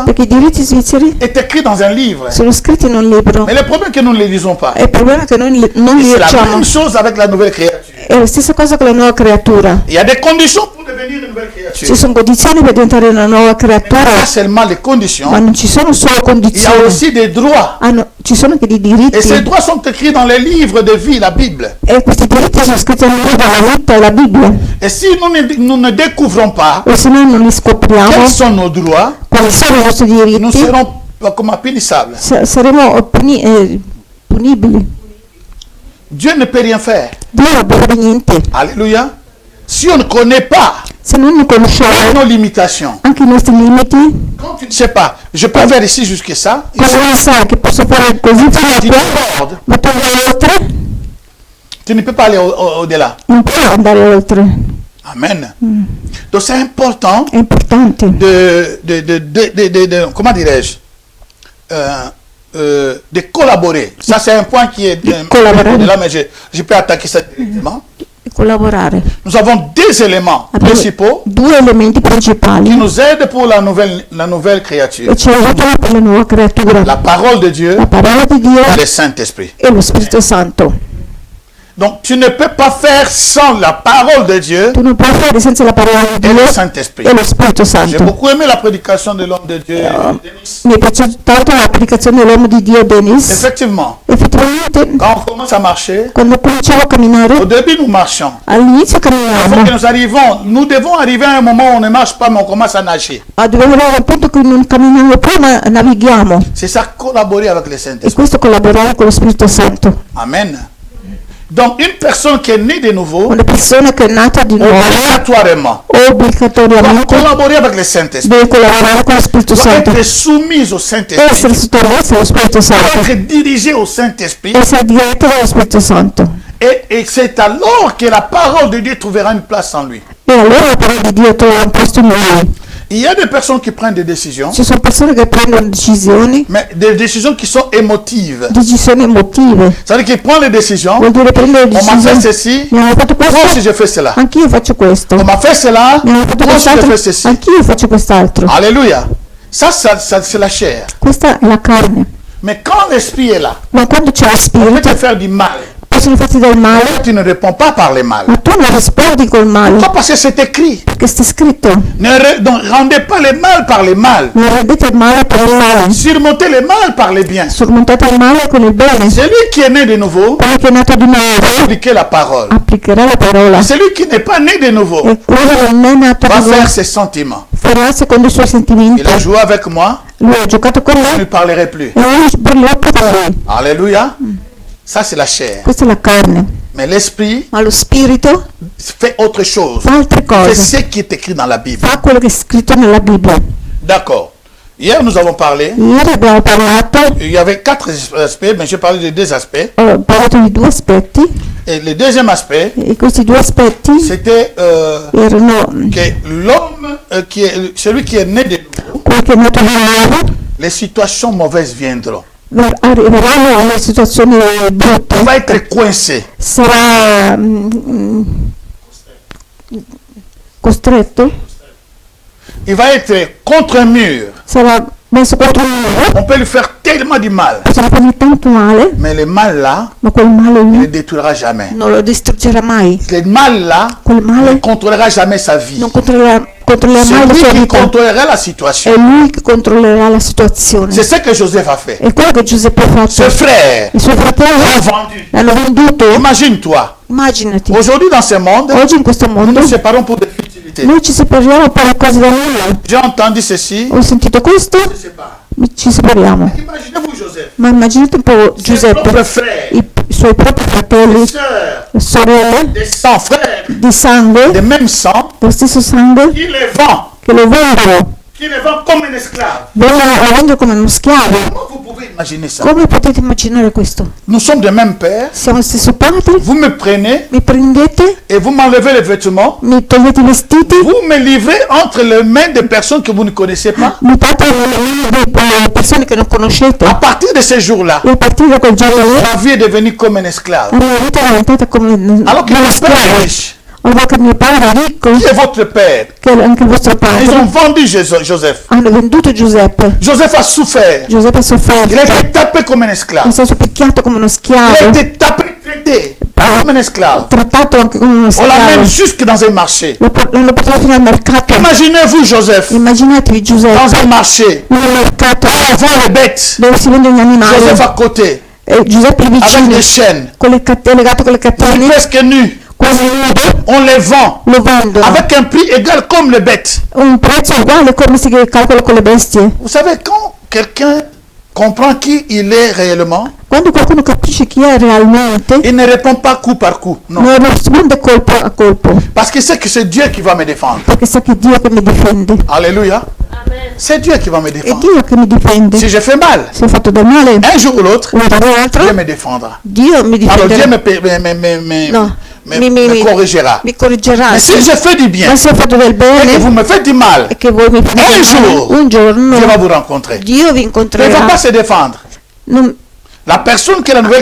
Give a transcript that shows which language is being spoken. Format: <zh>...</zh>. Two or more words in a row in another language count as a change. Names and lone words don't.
<it>Perché i diritti svizzeri</it> <fr>est écrit dans un livre.</fr> <it>sono scritti in un libro.</it> <fr>Mais le problème est que nous ne les lisons pas.</fr> <it>E il problema è che noi non</it> <fr>Et</fr> <it>li</it> <fr>c'est la</fr> <it>leggiamo.</it> <fr>même chose avec la nouvelle créature.</fr> <it>È la stessa cosa con la nuova creatura.</it> <fr>Il y a des conditions pour devenir une nouvelle créature.</fr> <it>Ci sono condizioni per diventare una nuova creatura,</it> <fr>Pas seulement les conditions,</fr> <it>ma non ci sono solo</it> <fr>il y a</fr> <it>condizioni.</it> <fr>aussi des droits.</fr> <it>Ci sono anche dei</it> <fr>Et ces</fr> <it>diritti.</it> <fr>droits sont écrits dans les livres de vie, la Bible.</fr> <it>E questi diritti sono scritti nel libro della vita e la Bibbia.</it> <fr>Et si nous ne découvrons pas</fr> <it>E se noi non li scopriamo,</it> <fr>quels sont nos droits,</fr> <it>quali sono i nostri</it> <fr>nous</fr> <it>diritti,</it> <fr>serons comme punissables.</fr> <it>saremo punibili.</it> <fr>Dieu ne peut rien faire.</fr> <it>Dio non può fare niente.</it> <fr>Alléluia. Si on ne connaît pas</fr> <it>Se non ne conosciamo</it> <fr>nos limitations,</fr> <it>anche i nostri limiti,</it> <fr>quand tu ne sais pas, je peux faire ici jusqu'à ça,</fr> <it>cosa non sai che posso fare così fino a</it> <fr>tu</fr> <it>qua,</it> <fr>débordes,</fr> <it>ma tu vai oltre?</it> <fr>tu ne peux pas aller au-delà.</fr> <it>Non puoi andare oltre.</it> <fr>Amen. Donc c'est important</fr> <it>È importante</it> <fr>comment dirais-je, de collaborer. Ça c'est un point qui est collaborer. là, mais je peux attaquer ça directement.</fr> <it>collaborare.</it> <fr>Nous avons deux éléments</fr> <it>Abbiamo</it> <fr>principaux</fr> <it>due elementi principali</it> <fr>qui nous aident pour la nouvelle créature.</fr> <it>che ci aiutano per la nuova creatura.</it> <fr>La parole de Dieu</fr> <it>La parola di Dio</it> <fr>et le Saint-Esprit.</fr> <it>e lo Spirito Santo.</it> <fr>Donc tu ne peux pas faire sans la parole de Dieu</fr> <it>Tu non puoi fare senza la parola di</it> <fr>et</fr> <it>Dio</it> <fr>le Saint-Esprit.</fr> <it>e lo Spirito</it> <fr>J'ai</fr> <it>Santo.</it> <fr>beaucoup aimé la prédication de l'homme de Dieu. Denis.</fr> <it>Mi è piaciuta tanto l'applicazione dell'uomo di Dio Denis.</it> <fr>Effectivement,</fr> <it>Effettivamente,</it> <fr>quand on commence à marcher,</fr> <it>quando cominciamo a camminare,</it> <fr>au début nous marchons.</fr> <it>all'inizio</it> <fr>Il faut que</fr> <it>camminiamo,</it> <fr>nous devons arriver à un moment où on ne marche pas mais on commence à nager.</fr> <it>ma dobbiamo arrivare al punto che non camminiamo più ma navighiamo.</it> <fr>C'est ça, collaborer avec le</fr> <it>E</it> <fr>Saint-Esprit.</fr> <it>questo collaborare con lo Spirito Santo.</it> <fr>Amen. Donc une personne qui est née de nouveau,</fr> <it>Una persona che è nata di nuovo,</it> <fr>obligatoirement, doit</fr> <it>obbligatoriamente</it> <fr>collaborer avec le Saint-Esprit,</fr> <it>deve collaborare con lo Spirito</it> <fr>doit</fr> <it>Santo.</it> <fr>être soumise au Saint-Esprit,</fr> <it>Essere sottomesso allo Spirito</it> <fr>doit</fr> <it>Santo.</it> <fr>être dirigée au Saint-Esprit.</fr> <it>Essere diretto dallo Spirito Santo.</it> <fr>Et c'est alors que la parole de Dieu trouvera une place en lui.</fr> <it>E allora la parola di Dio trova un posto in lui.</it> <fr>Il y a des personnes qui prennent des décisions,</fr> <it>Ci sono persone che prendono decisioni</it> <fr>mais des décisions qui sont émotives.</fr> <it>emotive.</it> <fr>C'est-à-dire qu'ils prennent les décisions,</fr> <it>Vuol dire prendere</it> <fr>on m'a fait</fr> <it>decisioni.</it> <fr>ceci,</fr> <it>Mi hanno fatto</it> <fr>moi aussi</fr> <it>questo,</it> <fr>je fais cela.</fr> <it>anch'io faccio questo.</it> <fr>On m'a fait cela,</fr> <it>Mi hanno fatto</it> <fr>moi aussi je</fr> <it>quest'altro,</it> <fr>fais ceci.</fr> <it>anch'io faccio quest'altro.</it> <fr>Alléluia. Ça c'est la chair.</fr> <it>Questa è la carne.</it> <fr>Mais quand l'esprit est là,</fr> <it>Ma quando c'è lo</it> <fr>on peut</fr> <it>spirito,</it> <fr>te faire du mal.</fr> <it>possono farti del male,</it> <fr>Tu ne réponds pas par le mal.</fr> <it>ma tu non rispondi col male,</it> <fr>Pourquoi? Parce que c'est écrit.</fr> <it>perché sta scritto.</it> <fr>Donc rendez pas le mal par le mal.</fr> <it>Non rendete il male per il male,</it> <fr>Surmontez le mal par le bien.</fr> <it>sormontate il male con il bene.</it> <fr>Celui qui est né de nouveau,</fr> <it>Quello che è nato di nuovo</it> <fr>appliquez la parole.</fr> <it>applicherà la parola.</it> <fr>Celui qui n'est pas né de nouveau</fr> <it>E quello che non è nato</it> <fr>va</fr> <it>di nuovo</it> <fr>faire ses sentiments.</fr> <it>farà secondo i suoi</it> <fr>Il</fr> <it>sentimenti.</it> <fr>a joué avec moi,</fr> <it>Lui ha giocato con</it> <fr>je ne</fr> <it>me</it> <fr>lui parlerai plus.</fr> <it>e non parlerò più con lui.</it> <fr>Alléluia. Ça c'est la chair.</fr> <it>Questa è la carne.</it> <fr>Mais l'esprit</fr> <it>Ma lo spirito</it> <fr>fait autre chose.</fr> <it>fa altre</it> <fr>C'est</fr> <it>cose,</it> <fr>ce qui est écrit dans la Bible.</fr> <it>fa quello che è scritto nella Bibbia.</it> <fr>D'accord. Hier nous avons parlé.</fr> <it>Ieri abbiamo parlato,</it> <fr>Il y avait 4 aspects, mais j'ai parlé de 2 aspects.</fr> <it>ho parlato di due aspetti</it> <fr>Et le deuxième aspect,</fr> <it>e questi due aspetti</it> <fr>c'était</fr> <it>erano</it> <fr>que l'homme, celui qui est né de nouveau,</fr> <it>quello che è nato di nuovo,</it> <fr>les situations mauvaises viendront.</fr> <it>arriveranno a una situazione</it> <fr>Il</fr> <it>brutta,</it> <fr>va être coincé.</fr> <it>sarà costretto,</it> <fr>Il va être contre un mur.</fr> <it>sarà messo contro un muro,</it> <fr>On peut lui faire tellement du mal.</fr> <it>possiamo fargli tanto male,</it> <fr>Mais le mal là,</fr> <it>ma quel male</it> <fr>il ne le</fr> <it>lì</it> <fr>détruira jamais.</fr> <it>non lo distruggerà mai.</it> <fr>Le mal là</fr> <it>Quel</it> <fr>ne</fr> <it>male</it> <fr>contrôlera jamais sa vie.</fr> <it>non controllerà mai</it> <fr>C'est</fr> <it>la</it> <fr>lui</fr> <it>sua</it> <fr>qui</fr> <it>vita.</it> <fr>contrôlera la</fr> <it>È</it> <fr>situation.</fr> <it>lui che controllerà la situazione.</it> <fr>C'est ce que Joseph a fait.</fr> <it>È quello che Giuseppe ha</it> <fr>Ce</fr> <it>fatto.</it> <fr>frère</fr> <it>I suoi</it> <fr>l'a</fr> <it>fratelli</it> <fr>vendu.</fr> <it>l'hanno venduto.</it> <fr>Imagine-toi.</fr> <it>Immaginati,</it> <fr>Aujourd'hui dans ce monde,</fr> <it>oggi in questo</it> <fr>nous</fr> <it>mondo</it> <fr>nous séparons pour des futilités.</fr> <it>noi ci separiamo per le cose da nulla.</it> <fr>J'ai entendu ceci.</fr> <it>Ho sentito questo,</it> <fr>On se sépare.</fr> <it>ci separiamo.</it> <fr>Imaginez-vous Joseph.</fr> <it>Ma immaginate un po'</it> <fr>Ses</fr> <it>Giuseppe,</it> <fr>propres frères,</fr> <it>i suoi propri fratelli,</it> <fr>sœurs,</fr> <it>sorelle</it> <fr>des sangs, frères,</fr> <it>di sangue,</it> <fr>des mêmes sangs,</fr> <it>dello stesso sangue,</it> <fr>qui les vend,</fr> <it>che lo vendono,</it> <fr>qui les vend comme un esclave.</fr> <it>vengono a vendere come uno schiavo.</it> <fr>Comment vous pouvez imaginer ça?</fr> <it>Come potete immaginare questo?</it> <fr>Nous sommes de même père.</fr> <it>Siamo lo stesso padre,</it> <fr>Vous me prenez</fr> <it>mi prendete,</it> <fr>et vous m'enlevez les vêtements.</fr> <it>mi togliete i vestiti,</it> <fr>Vous me livrez entre les mains de personnes que vous ne connaissez pas.</fr> <it>mi date le persone che non conoscete.</it> <fr>À partir de ce jour-là,</fr> <it>E a partire da quel giorno lì,</it> <fr>ma vie est devenue comme un esclave.</fr> <it>la mia vita è diventata come</it> <fr>Alors que</fr> <it>una</it> <fr>mon père est</fr> <it>schiava.</it> <fr>riche.</fr> <it>Allora che mio padre è ricco,</it> <fr>Qui est votre père?</fr> <it>che è anche il vostro</it> <fr>Ils</fr> <it>padre,</it> <fr>ont vendu Joseph.</fr> <it>hanno venduto Giuseppe.</it> <fr>Joseph a souffert.</fr> <it>Giuseppe ha sofferto,</it> <fr>Il a été tapé comme un</fr> <it>è</it> <fr>esclave.</fr> <it>stato picchiato come uno</it> <fr>Il a</fr> <it>schiavo,</it> <fr>été tapé, traité comme un esclave.</fr> <it>trattato anche come uno</it> <fr>On l'amène</fr> <it>schiavo.</it> <fr>jusque dans un marché.</fr> <it>L'hanno portato fino al mercato.</it> <fr>Imaginez-vous Joseph</fr> <it>Immaginatevi</it> <fr>dans</fr> <it>Giuseppe</it> <fr>un marché.</fr> <it>nel mercato</it> <fr>On vend les bêtes.</fr> <it>dove si vendono gli animali.</it> <fr>Joseph à côté,</fr> <it>E Giuseppe è</it> <fr>avec</fr> <it>vicino,</it> <fr>des chaînes,</fr> <it>con le legato con le catene,</it> <fr>presque nu.</fr> <it>quasi nudo,</it> <fr>On les vend</fr> <it>lo vendono.</it> <fr>avec un prix égal comme les bêtes.</fr> <it>Un prezzo uguale come si calcola con le bestie.</it> <fr>Vous savez, quand quelqu'un comprend qui il est réellement,</fr> <it>Quando qualcuno capisce chi è realmente,</it> <fr>il ne répond pas coup par coup.</fr> <it>Non. non risponde colpo a colpo,</it> <fr>Parce qu'il sait que c'est Dieu qui va me défendre.</fr> <it>perché sa che è Dio che mi difende.</it> <fr>Alléluia. C'est Dieu qui va me</fr> <it>È</it> <fr>défendre.</fr> <it>Dio che mi difende.</it> <fr>Si je fais mal,</fr> <it>Se ho fatto del male,</it> <fr>un jour ou l'autre,</fr> <it>una o</it> <fr>Dieu</fr> <it>l'altra,</it> <fr>me défendra.</fr> <it>Dio mi</it> <fr>Alors Dieu</fr> <it>difenderà. No,</it> <fr>me corrigera.</fr> <it>mi correggerà.</it> <fr>Mais si je fais du bien</fr> <it>Ma se ho fatto del</it> <fr>et que vous</fr> <it>bene</it> <fr>me faites du mal,</fr> <it>e che voi mi fate del male, un giorno</it> <fr>Dieu va vous rencontrer.</fr> <it>Dio vi</it> <fr>Mais il ne va</fr> <it>incontrerà.</it> <fr>pas se défendre.</fr> <it>Non-</it> <fr>La personne qui est la nouvelle</fr>